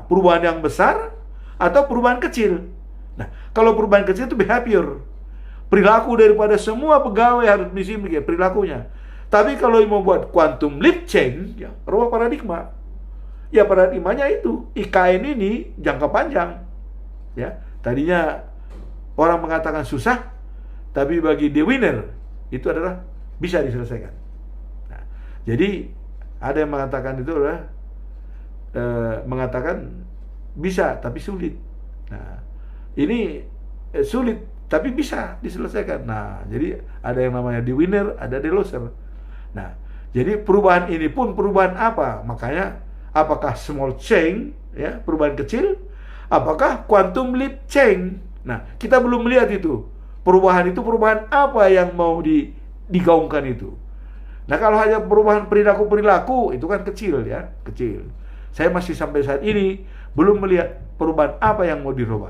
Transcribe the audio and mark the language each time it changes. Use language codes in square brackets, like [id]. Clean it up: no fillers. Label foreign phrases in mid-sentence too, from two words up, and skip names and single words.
[id] Perubahan yang besar atau perubahan kecil? Nah, kalau perubahan kecil itu behavior, perilaku daripada semua pegawai harus mesti perilakunya. Tapi kalau mau buat [en] quantum leap change, [id] ya, rubah paradigma. Ya, paradigmanya itu IKN ini jangka panjang. Ya, tadinya orang mengatakan susah, tapi bagi [en] the winner [id] itu adalah bisa diselesaikan. Nah, jadi ada yang mengatakan itu adalah mengatakan bisa tapi sulit. Nah, ini sulit tapi bisa diselesaikan. Nah, jadi ada yang namanya [en] the winner, [id] ada [en] the loser. [id] Nah, jadi perubahan ini pun perubahan apa? Makanya apakah [en] small change, [id] ya, perubahan kecil, apakah [en] quantum leap change? [id] Nah, kita belum melihat itu. Perubahan itu perubahan apa yang mau digaungkan itu. Nah, kalau hanya perubahan perilaku itu kan kecil, ya, kecil. Saya masih sampai saat ini belum melihat perubahan apa yang mau dirubah.